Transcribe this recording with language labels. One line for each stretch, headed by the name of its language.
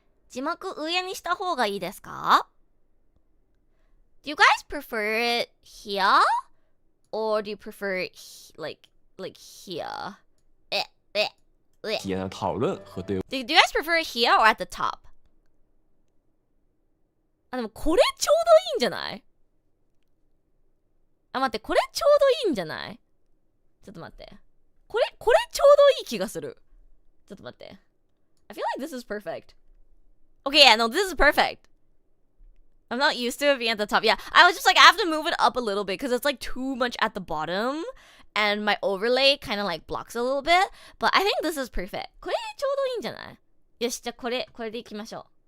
Japanese: 字幕上にした方がいいですか？
English: Do you guys prefer it here? Or do you prefer it like here? 体验的讨论和对 Do you guys prefer it here or at the top?
Japanese: あ、でもこれちょうどいいんじゃない？あ、待って、これちょうどいいんじゃない？ちょっと待って。これちょうどいい気がする。ちょっと待って。
English: I feel like this is perfect. Okay, yeah, no, this is perfect. I'm not used to it being at the top. Yeah, I was just like, I have to move it up a little bit because it's like too much at the bottom. And my overlay kind of like blocks a little bit. But I think this is perfect.
Japanese: これちょうどいいんじゃない？よし、じゃあこれでいきましょう。